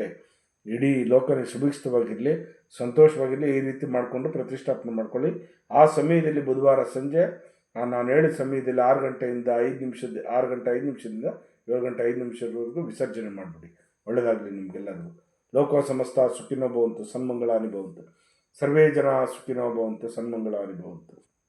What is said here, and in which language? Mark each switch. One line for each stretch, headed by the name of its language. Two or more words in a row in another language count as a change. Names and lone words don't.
Kannada: ಇಡೀ ಲೋಕನೇ ಸುಭಿಕ್ಷವಾಗಿರಲಿ, ಸಂತೋಷವಾಗಿರಲಿ. ಈ ರೀತಿ ಮಾಡಿಕೊಂಡು ಪ್ರತಿಷ್ಠಾಪನೆ ಮಾಡ್ಕೊಳ್ಳಿ. ಆ ಸಮಯದಲ್ಲಿ ಬುಧವಾರ ಸಂಜೆ ನಾನು ಹೇಳಿದ ಸಮಯದಲ್ಲಿ 6 ಗಂಟೆ 5 ನಿಮಿಷದಿಂದ 7 ಗಂಟೆ 5 ನಿಮಿಷದವರೆಗೂ ವಿಸರ್ಜನೆ ಮಾಡಿಬಿಡಿ. ಒಳ್ಳೆಯದಾಗಲಿ ನಿಮಗೆಲ್ಲರಿಗೂ.
Sanskrit: ಲೋಕ ಸಮಸ್ತ ಸುಖಿನೋ ಭವಂತು, ಸನ್ಮಂಗಳಾನಿ ಭವಂತು. ಸರ್ವೇ ಜನ ಸುಖಿನೋ ಭವಂತು, ಸನ್ಮಂಗಳಾನಿ ಭವಂತು.